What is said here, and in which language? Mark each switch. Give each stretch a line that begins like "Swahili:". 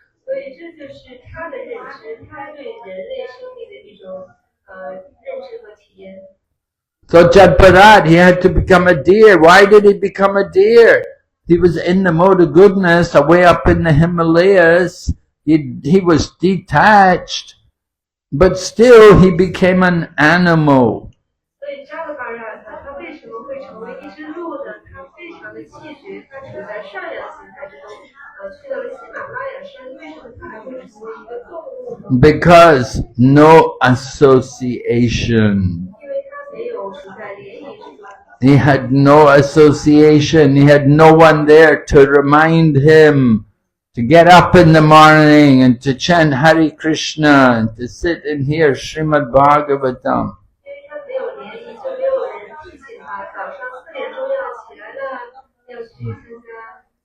Chinese: 所以这就是她的认知，她对人类生命的一种认知和体验。
English: So Jadbharat, he had to become a deer. Why did he become a deer? He was in the mode of goodness, away up in the Himalayas. He was detached, but still he became an animal.
Chinese: 所以扎勒巴让他为什么会成为一只鹿呢？他非常的气绝，他处在善良心态之中，去到了喜马拉雅山，为什么他还会成为一个动物呢？
English: Because no association.
Chinese: 因为他没有处在联谊之中。
English: He had no association. He had no one there to remind him to get up in the morning and to chant Hare Krishna and to sit and hear Srimad Bhagavatam.
Chinese: 因为他没有联谊，就没有人提醒他，早上4点钟要起来了，要去参加